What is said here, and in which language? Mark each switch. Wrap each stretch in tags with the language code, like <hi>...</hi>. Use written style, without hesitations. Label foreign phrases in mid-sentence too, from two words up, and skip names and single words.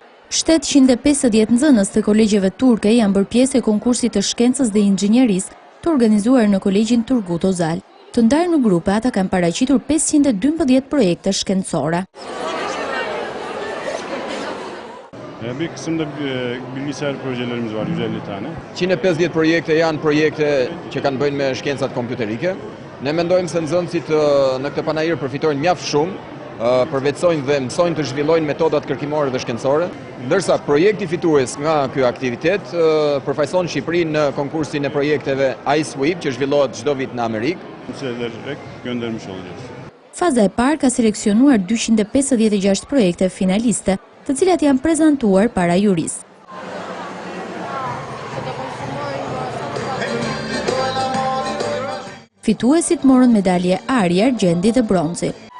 <sq>750 nxënës të kolegjeve turke janë bërë pjesë e konkursit të shkencës dhe inxhinierisë të organizuar në kolegjin Turgut Özal. Të ndarë në grupe, ata kanë paraqitur 512 projekte shkencore.</sq> <tr>Bir kısımda bilgisayar projelerimiz var, 150 tane.</tr> <sq>150 projekte janë projekte që kanë bëjnë me shkencat kompjuterike. Ne mendojmë se nxënësit në këtë panajër përfitojnë mjaft shumë, përvetsojnë dhe mësojnë të zhvillojnë metodat kërkimore dhe shkencore, ndërsa projekti fitues nga ky aktivitet përfaqëson Shqipërinë në konkursin e projekteve iSweep që zhvillohet çdo vit në Amerikë.</sq> <tr>Göndermiş olacağız.</tr> <sq>Faza e parë ka seleksionuar 256 projekte finaliste, të cilat janë prezantuar para jurisë. Fituesit morën medalje ari, argjendi dhe bronzi.</sq>